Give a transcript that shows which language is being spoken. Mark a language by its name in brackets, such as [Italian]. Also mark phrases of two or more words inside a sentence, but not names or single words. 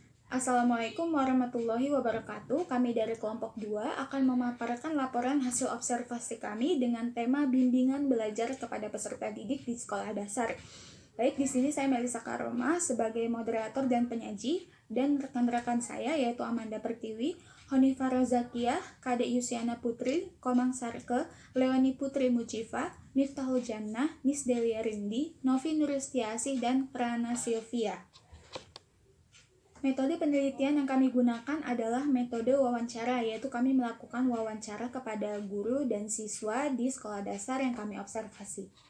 [Arabic] السلام عليكم ورحمة الله وبركاته. [Indonesian] Kami dari kelompok 2 akan memaparkan laporan hasil observasi kami dengan tema bimbingan belajar kepada peserta didik di sekolah dasar. Baik, di sini saya Melisa Karoma sebagai moderator dan penyaji, dan rekan-rekan saya yaitu Amanda Pertiwi, Honifah Rozakiah, Kade Yusiana Putri, Komang Sarke, Leoni Putri Mucifa, Miftahul Jannah, Nis Delia Rindi, Novi Nuristiasih, dan Prana Silvia. Metode penelitian yang kami gunakan adalah metode wawancara, yaitu kami melakukan wawancara kepada guru dan siswa di sekolah dasar yang kami observasi.